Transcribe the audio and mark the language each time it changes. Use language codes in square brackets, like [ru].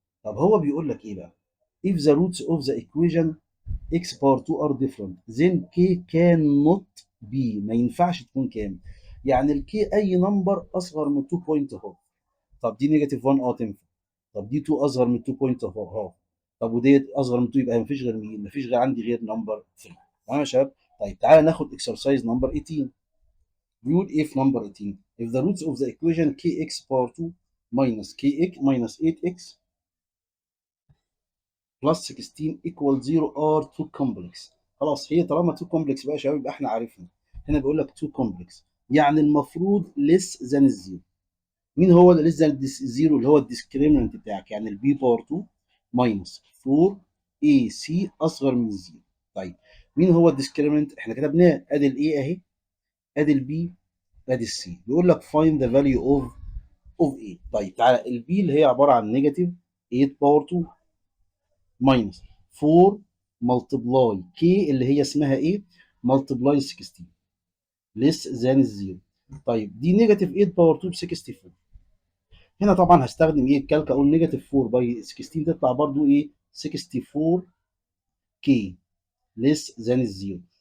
[ar] طب هو بيقول لك ايه بقى؟ [en] if the roots of the equation x power 2 are different then k cannot be، [ar] ما ينفعش تكون كام؟ يعني الكي اي نمبر اصغر من 2 بوينت هاف. طب دي نيجاتيف 1 تنفع. طب دي 2 اصغر من 2 بوينت هاف. طب وديت اصغر من 2، يبقى مفيش غير مين؟ مفيش غير عندي غير نمبر 3. تمام يا شباب؟ طيب تعالى ناخد اكسرسايز نمبر 18. بيقول ايه في نمبر 18؟ [en] if the roots of the equation kx power 2 minus kx minus 8x plus 16 equal 0 are two complex. [ar] خلاص هي طالما 2 complex بقى يا شباب يبقى احنا عارفين. هنا بيقول لك 2 complex، يعني المفروض less than الزيرو. مين هو اللي less than الزيرو؟ اللي هو الديسكريمنت بتاعك، يعني البي باور 2 minus 4 اي سي اصغر من الزيرو. طيب مين هو الديسكريمنت؟ احنا كتبناه، ادي الاي اهي، ادي البي، ادي السي. بيقول لك [en] find the value of a. [ar] طيب تعالى البي اللي هي عباره عن نيجاتيف 8 باور 2 ماينس 4 ملتبلاي كي اللي هي اسمها ايه؟ ملتبلاي 16 ليس ذان الزيرو. طيب دي نيجاتيف 8 باور 2 ب 64. هنا طبعا هستخدم ايه؟ الكالك، اقول نيجاتيف 4 باي 16 تطلع برضو ايه؟ 64 كي ليس ذان الزيرو.